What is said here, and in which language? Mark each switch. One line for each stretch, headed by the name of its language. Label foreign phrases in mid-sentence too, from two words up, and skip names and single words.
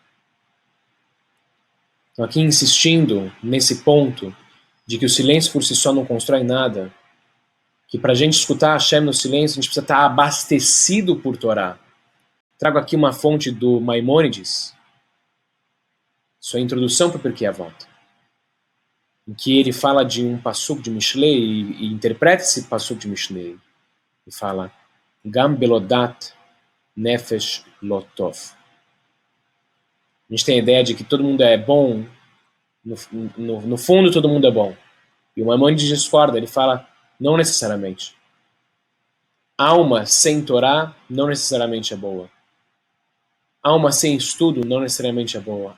Portuguese: Então aqui insistindo nesse ponto de que o silêncio por si só não constrói nada, que para a gente escutar Hashem no silêncio, a gente precisa estar abastecido por Torá. Trago aqui uma fonte do Maimônides, sua introdução para o Pirkei Avot, em que ele fala de um passuco de Mishlei e interpreta esse passuco de Mishlei. E fala,
Hebrew: גם בלא דעת נפש לא טוב.
Portuguese: A gente tem a ideia de que todo mundo é bom, no fundo todo mundo é bom. E o Maimônides discorda, ele fala, não necessariamente. Alma sem Torá não necessariamente é boa. Alma sem estudo não necessariamente é boa.